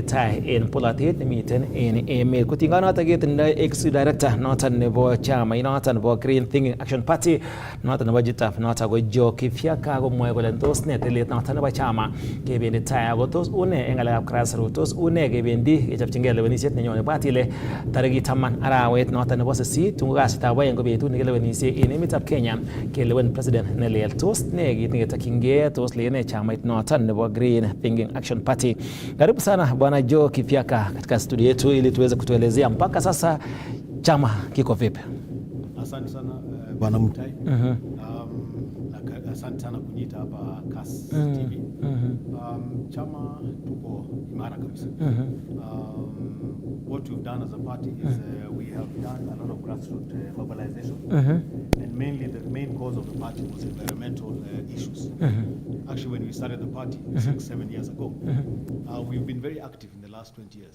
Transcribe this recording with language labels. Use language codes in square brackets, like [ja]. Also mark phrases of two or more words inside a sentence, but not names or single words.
[kln] tai en polatet nemiten en emet kotinygei noton ketindoi [en] executive director [kln] noton nebo chamait noton nebo Green Thinking Action Party noton nebo JITAP noton ko Joe Kifyaka komwoe kole tos ne tilet noton nebo chama kebendi tai ako tos une eng ngalekab grassroots tos une kebendi kechopchingei lewenisiet nenyone bwat ile tarikit 10 arawet noton nebo 8 tungo kasitab aeng ko betut nekilewenisie en emetab Kenya kelewen president nelel tos ne kit neketokyingei tos lene chamait noton nebo Green Thinking Action Party. [sw] Karibu sana bwana Joe Kifyaka katika studio yetu ili tuweze kutuelezea mpaka sasa chama kiko vipi. Asante sana Bwana Mutai. Asante sana kuniita hapa Kass TV. Chama tuko imara kabisa. [en] What we've done as a party is we have done a lot of grassroots mobilization, and mainly the main cause of the party was environmental issues. Actually, when we started the party 6-7 years ago, we've been very active in the last 20 years.